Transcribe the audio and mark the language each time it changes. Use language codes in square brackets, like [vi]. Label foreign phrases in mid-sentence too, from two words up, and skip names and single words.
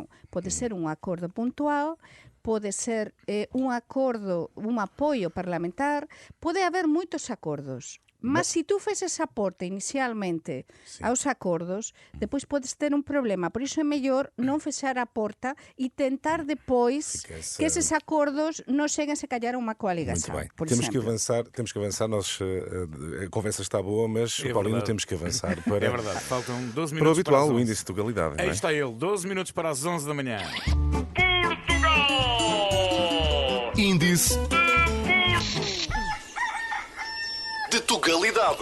[gl] Pode ser un acordo puntual, pode ser un acordo, un apoio parlamentar, pode haber moitos acordos. Mas se tú feses a porta inicialmente aos acordos, depois podes ter un problema. Por iso é mellor non fechar a porta e tentar depois que eses acordos non cheguen se calhar a unha coaligação. [pt] Muito bem. Temos que avançar. A conversa está boa, mas, Paulino, temos que avançar para... É verdade, faltam 12 minutos para o habitual, para o índice de legalidade. Aí está ele, 12 minutos para as 11 da manhã. Índice de Tugalidade.